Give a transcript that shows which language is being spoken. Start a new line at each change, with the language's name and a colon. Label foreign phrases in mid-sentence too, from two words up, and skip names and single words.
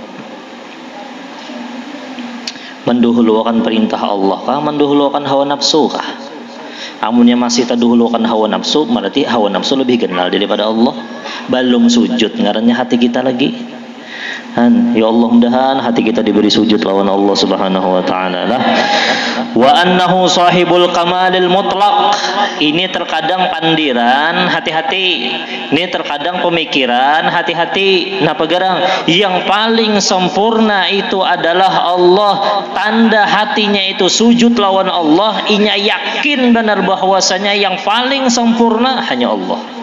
Banjar: Menduhulukan perintah Allah kah? Menduhulukan hawa nafsu kah? Amunnya masih terdahulukan hawa nafsu, berarti hawa nafsu lebih kenal daripada Allah. Belum sujud ngarannya hati kita lagi.
Arabic: يا الله,
Banjar: mudahan hati kita diberi sujud lawan Allah
Arabic: سبحانه وتعالى
Banjar: lah.
Arabic: وأنه صاحب الكمال المطلق.
Banjar: Ini terkadang pandiran, hati-hati. Ini terkadang pemikiran, hati-hati. Nah, pegarang yang paling sempurna itu adalah Allah. Tanda hatinya itu sujud lawan Allah, inya yakin benar bahwasanya yang paling sempurna hanya Allah.